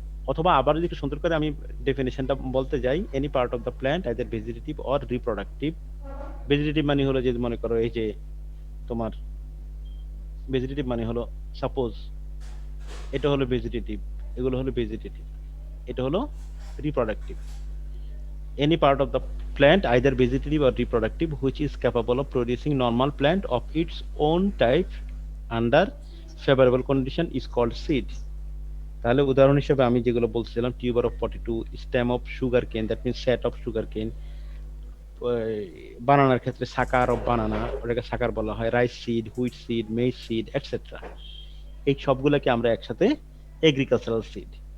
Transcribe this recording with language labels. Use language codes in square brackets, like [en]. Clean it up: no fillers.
[bn] অথবা আবার যদি একটু সুন্দর করে আমি ডেফিনেশনটা বলতে যাই, [en] Any part of the plant either vegetative or reproductive. [bn] Vegetative মানে হলো যে মনে করো এই যে তোমার ভেজিটেটিভ মানে হলো সাপোজ এটা হলো ভেজিটেটিভ, এগুলো হলো ভেজিটেটিভ, এটা হলো reproductive. [en] Any part of the plant, either vegetative or reproductive, which is capable of producing normal plant of its own type under favorable condition is called seed. [bn] তাহলে উদাহরণ হিসেবে আমি যেগুলো বলছিলাম, tuber of potato, stem of sugar কেন, that means set of sugar কেন, বানানার ক্ষেত্রে সাকার অফ বানানা, ওটাকে সাকার বলা হয়, rice seed, wheat seed, maids seed etcetera, এই সবগুলোকে আমরা একসাথে এগ্রিকালচারাল সিড।